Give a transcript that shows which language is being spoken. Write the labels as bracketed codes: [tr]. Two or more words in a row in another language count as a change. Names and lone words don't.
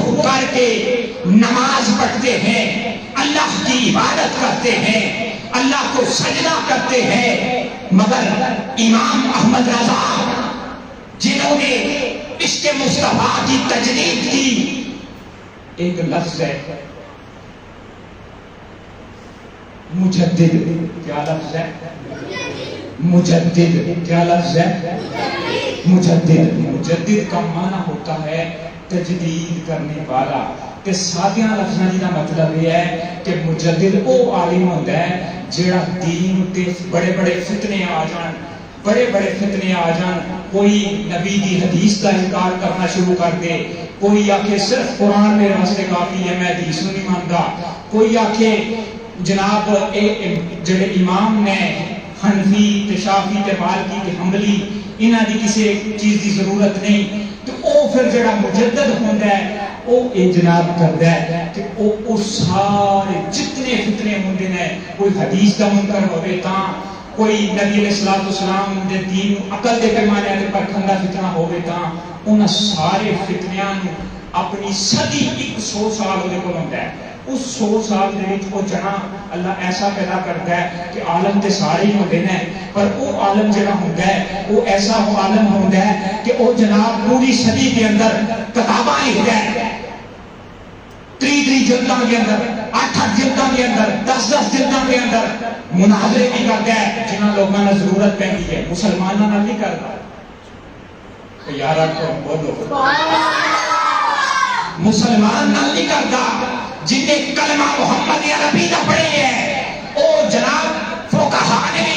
[ur] کر کے نماز پڑھتے ہیں، اللہ کی عبادت کرتے ہیں، اللہ کو سجدہ کرتے ہیں، مگر امام احمد رضا جنہوں نے عشق مصطفیٰ کی تجدید کی، ایک لفظ ہے مجدد، کیا لفظ ہے مجدد، کیا لفظ ہے مجدد۔ مجدد کا معنی ہوتا ہے تجدید کرنے والا، [pa] کہ سادیاں لفظاں دا مطلب یہ ہے کہ مجدد او عالم ہوتا ہے جیڑا دین تے بڑے بڑے فتنے آ جان، بڑے بڑے فتنے آ جان، کوئی نبی دی حدیث کا انکار کرنا شروع کر دے، کوئی آکھے صرف قرآن [ur] میرے واسطے کافی ہے میں حدیث نہیں مانتا، [pa] کوئی آکھے جناب جڑے امام نے حنفی تے شافعی تے مالکی تے حنبلی انہاں دی کسی چیز دی ضرورت نہیں، تو او پھر جڑا مجدد ہوندا ہے او اے جناب کردا ہے کہ او سارے جتنے فتنے ہوندے نے، کوئی حدیث دا منکر ہوے تاں، کوئی نبی علیہ الصلوۃ والسلام دے دین عقل دے پیمانے تے پرکھن دا فتنہ ہوے تاں، انہاں سارے فتنیاں نو اپنی صدی 100 سال دے کول ہوندا ہے، اس 100 سال دے وچ او جہاں [ur] اللہ ایسا پیدا کرتا ہے [pa] کہ عالم تے سارے ہی ہوندے نے، پر او عالم جڑا ہوندا ہے وہ ایسا عالم ہوندا ہے کہ او جناب پوری صدی کے اندر کتاباں لکھدا ہے، [ur] 3 جلداں کے اندر، 8 جلداں کے اندر، 10 جلداں کے اندر مناظرے بھی کرتا ہے جنہاں لوگوں نے ضرورت پیندی ہے، [pa] مسلمانوں نال نہیں کرتا۔ یار کو بولو مسلمان نال نہیں کرتا، جن نے کلمہ محمد عربی دا پڑھے ہے او جناب فقہا نے بھی